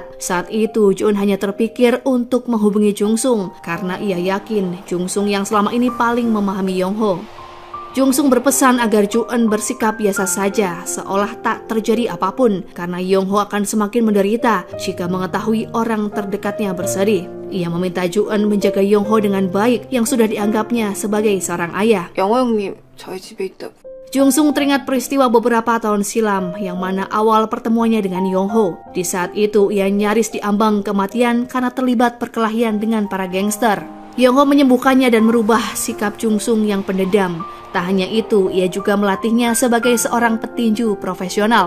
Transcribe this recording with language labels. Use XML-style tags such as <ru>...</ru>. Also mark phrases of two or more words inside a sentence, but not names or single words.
<id>Saat itu, Ju-eun hanya terpikir untuk menghubungi Jung-sung karena ia yakin Jung-sung yang selama ini paling memahami Yong-ho. Jung-sung berpesan agar Ju-eun bersikap biasa saja, seolah tak terjadi apapun, karena Yong-ho akan semakin menderita jika mengetahui orang terdekatnya bersedih. Ia meminta Ju-eun menjaga Yong-ho dengan baik yang sudah dianggapnya sebagai seorang ayah.</id> <ko>영호 형님 저희 집에 있다고.</ko> <id>Jung-sung teringat peristiwa beberapa tahun silam yang mana awal pertemuannya dengan Yong-ho. Di saat itu ia nyaris diambang kematian karena terlibat perkelahian dengan para gangster. Yong-ho menyembuhkannya dan merubah sikap Jung-sung yang pendendam. Tak hanya itu, ia juga melatihnya sebagai seorang petinju profesional.</id>